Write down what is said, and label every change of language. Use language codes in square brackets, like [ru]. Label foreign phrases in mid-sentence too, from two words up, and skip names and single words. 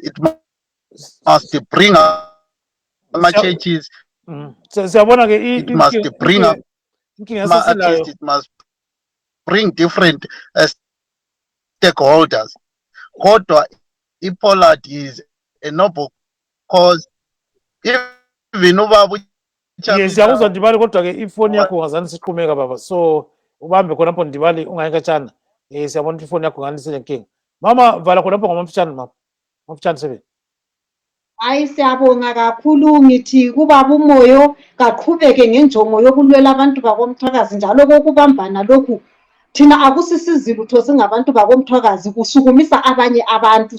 [en] It must bring up churches. It must bring up it must bring different stakeholders. [nd] Kodwa i-Pollard [en] is a noble cause. [nd] Even ubaba yes, siyakuzwa Ndibali, kodwa-ke ifoni yakho ungazani siqhumeka baba, so ubambe khonapho Ndibali ungayikatshana. Siyabona ukuthi ifoni yakho ngani isenenkinga. Mama vala khonapho ngamafutshane mama, amafutshane 7. Hayi siyabonga kakhulu, ngithi kubaba umoyo kaqhubeke ngenjongo yokulwela abantu bakomthwakazi, njalo kokubambana lokhu thina akusisizi lutho singabantu bakomthwakazi, kusukumisa abanye abantu.